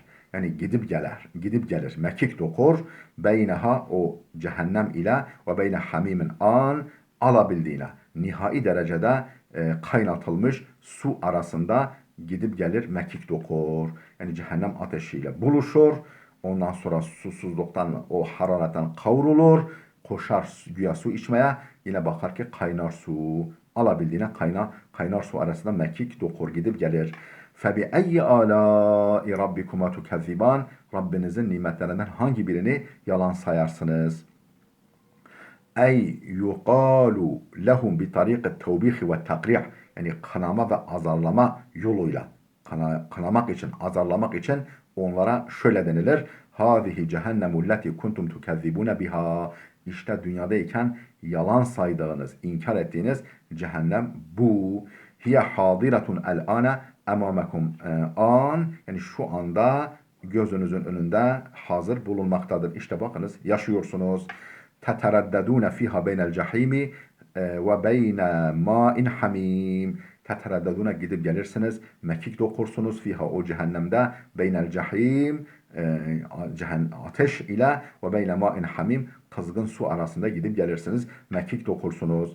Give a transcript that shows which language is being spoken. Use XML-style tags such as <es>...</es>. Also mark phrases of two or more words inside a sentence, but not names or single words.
<tr>Yani gidip gelir, mekik dokur. Beyneha o cehennem ile ve</tr> <ar>بين حميم آن</ar> <tr>alabildiğine nihai derecede kaynatılmış su arasında gidip gelir, mekik dokur. Yani cehennem ateşiyle buluşur. Ondan sonra susuzluktan, o hararetten kavrulur. Koşar güya su içmeye. Yine bakar ki kaynar su. Alabildiğine kaynar su arasında mekik dokur, gidip gelir.</tr> <ar>فَبِأَيِّ آلَاءِ رَبِّكُمَا تُكَذِّبَانِ</ar> <tr>Rabbinizin nimetlerinden hangi birini yalan sayarsınız?</tr> <ar>أي يقال لهم بطريق التوبيخ والتقريع</ar> <tr>yani kınama ve azarlama yoluyla kınamak için, azarlamak için onlara şöyle denilir.</tr> <ar>هذه جهنم التي كنتم تكذبون بها.</ar> <tr>İşte dünyadayken yalan saydığınız, inkar ettiğiniz cehennem bu.</tr> <ar>هي حاضرة الآن أمامكم آن</ar> <tr>yani şu anda gözünüzün önünde hazır bulunmaktadır. İşte bakınız yaşıyorsunuz.</tr> <ar>تترددون فيها بين الجحيم وبين ماء حميم.</ar> <tr>Tetereddedune gidip gelirsiniz. Mekik dokursunuz fiha o cehennemde.</tr> <ar>بين الجحيم</ar> <tr>ateş ile</tr> <ar>وبين ماء حميم</ar> <tr>kızgın su arasında gidip gelirsiniz. Mekik dokursunuz.</tr>